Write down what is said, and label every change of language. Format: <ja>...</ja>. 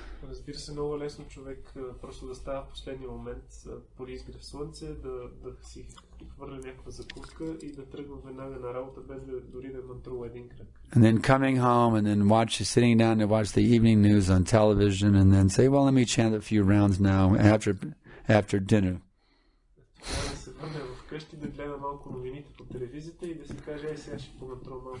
<bg>Разбира се, много лесно човек просто да става в последния момент поради изгрев слънце, да си хвърля някаква закуска и да тръгва веднага на работа, без дори да мантрува един кръг.</bg> <en>And then coming home and then sitting down to watch the evening news on television and then say, well, let me chant a few rounds now after dinner.</en> <bg>Да се върне вкъщи, да гледа малко новините по телевизията и да си каже, сега ще помантрувам малко.</bg>